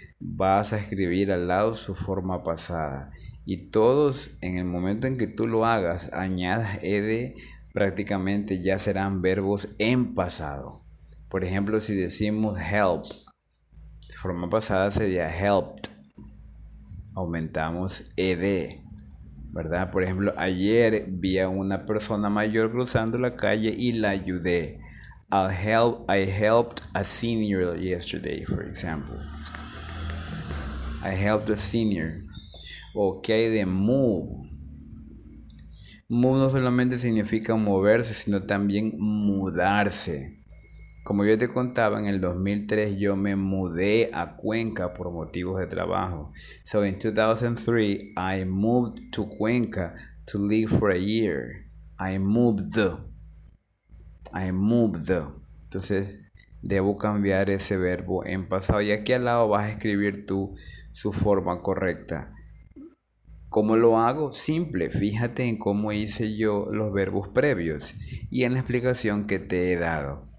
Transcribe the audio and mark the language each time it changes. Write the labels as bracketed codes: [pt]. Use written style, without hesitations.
[es] Vas a escribir al lado su forma pasada. Y todos, en el momento en que tú lo hagas, añadas ed, prácticamente ya serán verbos en pasado. Por ejemplo, si decimos help, su forma pasada sería helped. Aumentamos ed, ¿verdad? Por ejemplo, ayer vi a una persona mayor cruzando la calle y la ayudé. [en] I helped a senior yesterday, for example. I helped a senior. Ok, de move. [es] Move no solamente significa moverse, sino también mudarse. Como yo te contaba, en el 2003 yo me mudé a Cuenca por motivos de trabajo. [en] So in 2003, I moved to Cuenca to live for a year. I moved. [es] Entonces, debo cambiar ese verbo en pasado. Y aquí al lado vas a escribir tú su forma correcta. ¿Cómo lo hago? Simple. Fíjate en cómo hice yo los verbos previos y en la explicación que te he dado.